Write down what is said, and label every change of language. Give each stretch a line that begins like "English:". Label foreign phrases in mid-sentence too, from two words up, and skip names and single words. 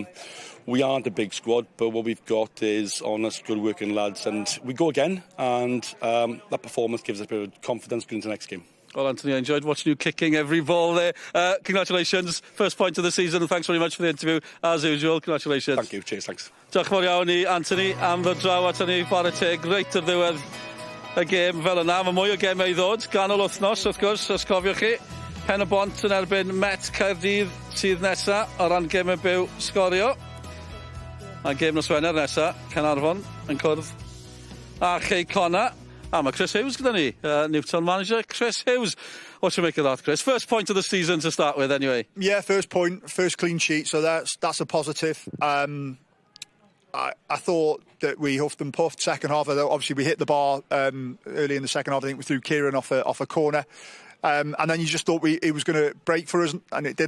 English: We aren't a big squad, but what we've got is honest, good working lads, and we go again, and that performance gives us a bit of confidence going into the next game. Well, Anthony, I enjoyed watching you kicking every ball there. Congratulations, first point of the season, and thanks very much for the interview, as usual. Congratulations. Thank you, cheers, thanks.
Welsh: Diolch yn fawr iawn i Anthony am fy draw at ni, bore teg, reit ar ddiwedd y gêm fel yna. Mae mwy o gemau i ddod, ganol wythnos wrth gwrs, os cofiwch chi. Pen y Bont yn erbyn Met Caerdydd sydd nesa o ran gemau byw sgorio. A gêm nos Wener nesa, Caernarfon yn cwrdd a Connah. A mae Chris Hughes gyda ni, Newtown manager Chris Hughes.
English: What do you make of that, Chris? First point of the season to start with, anyway. Yeah, first point, first clean sheet, so that's a positive. I thought that we huffed and puffed second half. Obviously, we hit the bar early in the second half. I think we threw Kieran off a corner. And then you just thought it was going to break for us, and it didn't.